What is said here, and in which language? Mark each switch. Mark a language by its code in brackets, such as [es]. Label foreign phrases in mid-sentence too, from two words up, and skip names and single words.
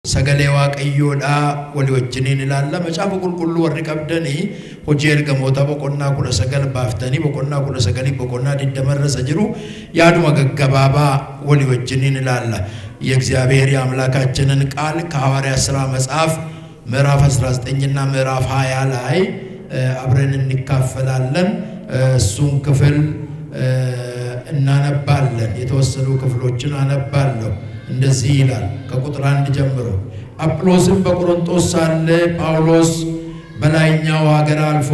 [om] sagalee waaqayyoodha walii wajjiniin ilaalla. Macaafa qulqulluu warri qabdanii hojii ergamoota boqonnaa 19 baaftanii boqonnaa 19 boqonnaa 20 irra jiru yaaduma gaggabaabaa walii wajjiniin ilaalla. [am] የእግዚአብሔር የአምላካችንን ቃል ከሐዋርያት ሥራ መጽሐፍ ምዕራፍ 19 እና ምዕራፍ 20 ላይ አብረን እንካፈላለን። እሱን ክፍል እናነባለን። የተወሰኑ ክፍሎችን አነባለሁ። እንደዚህ ይላል ከቁጥር 1 ጀምሮ። አጵሎስም በቆሮንቶስ ሳለ ጳውሎስ በላይኛው ሀገር አልፎ